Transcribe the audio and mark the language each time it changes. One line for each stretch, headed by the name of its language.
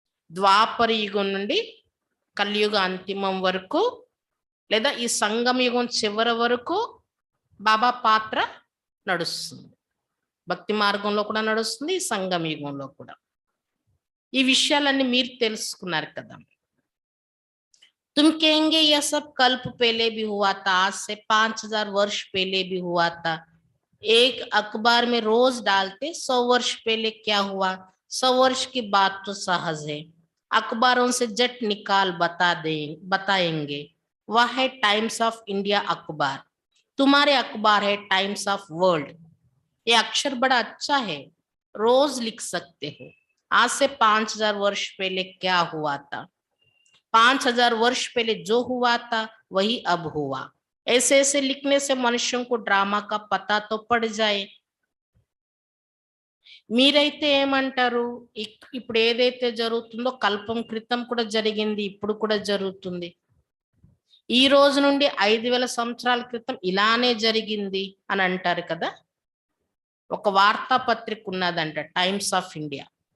Telugu: ద్వాపర యుగం నుండి కలియుగ అంతిమం వరకు, లేదా ఈ సంగమ యుగం చివరి వరకు బాబా పాత్ర నడుస్తుంది. భక్తి మార్గంలో కూడా నడుస్తుంది, ఈ సంగమ యుగంలో కూడా. ఈ విషయాలన్నీ మీరు తెలుసుకున్నారు కదా.
Hindi: तुम कहेंगे यह सब कल्प पहले भी हुआ था, आज से 5000 वर्ष पहले भी हुआ था। एक अखबार में रोज डालते 100 वर्ष पहले क्या हुआ, 100 वर्ष की बात तो सहज है, अखबारों से जट निकाल बताएंगे। वह है टाइम्स ऑफ इंडिया अखबार, तुम्हारे अखबार है टाइम्स ऑफ वर्ल्ड। ये अक्षर बड़ा अच्छा है, रोज लिख सकते हो। आज से 5000 वर्ष पहले क्या हुआ था, 5000 वर्ष पहले जो हुआ था वही अब हुआ। ऐसे ऐसे लिखने से मनुष्यों को ड्रामा का पता तो पड़ जाए।
Telugu: మీరైతే ఏమంటారు, ఇప్పుడు ఏదైతే జరుగుతుందో కల్పం క్రితం కూడా జరిగింది, ఇప్పుడు కూడా జరుగుతుంది. ఈ రోజు నుండి 5000 సంవత్సరాల క్రితం ఇలానే జరిగింది అని అంటారు కదా. ఒక వార్తాపత్రిక ఉన్నదంట, టైమ్స్ ఆఫ్ ఇండియా.